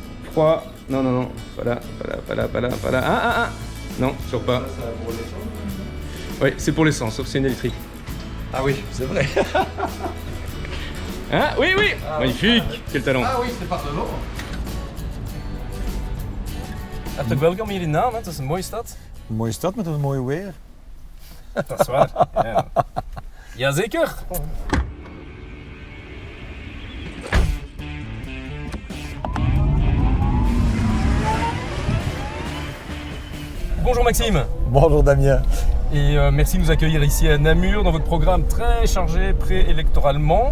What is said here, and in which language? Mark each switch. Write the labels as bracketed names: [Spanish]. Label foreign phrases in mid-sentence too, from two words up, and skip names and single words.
[French] crois. Non. Pas là. Ah. Non, toujours pas. Oui, c'est pour l'essence, sauf que c'est une électrique. Ah oui, c'est vrai. Ah, oui. Magnifique. Quel talent. Ah oui, c'est par devant. [Dutch] Hartelijk welkom hier in Naam, het is een mooie stad. Een mooie stad met een mooi weer. Dat is waar. Ja. Jazeker. [French] Bonjour Maxime. Bonjour Damien. Et merci de nous accueillir ici à Namur dans votre programme très chargé préélectoralement.